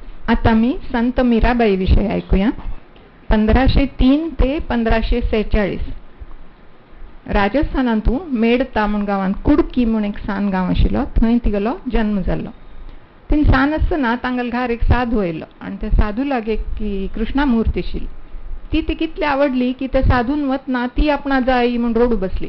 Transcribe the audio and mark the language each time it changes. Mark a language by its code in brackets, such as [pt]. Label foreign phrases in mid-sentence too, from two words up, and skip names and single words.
[mr] आता मी संत मीराबाई विषयी ऐकूया. [kok] 1503 ते 1546 राजस्थानातून मेडता म्हण गांवांत कुडकी म्हण एक सान गांव आशिल्लो, थंय तिगेलो जन्म जाल्लो. तीन सान आसतना तांगेल घार एक साधू येयलो आनी त्या साधू लागे की कृष्णामुर्ती आशिल्ली. ती कितली आवडली की त्या साधून वतना ती आपणा जाय म्हण रोडू बसली.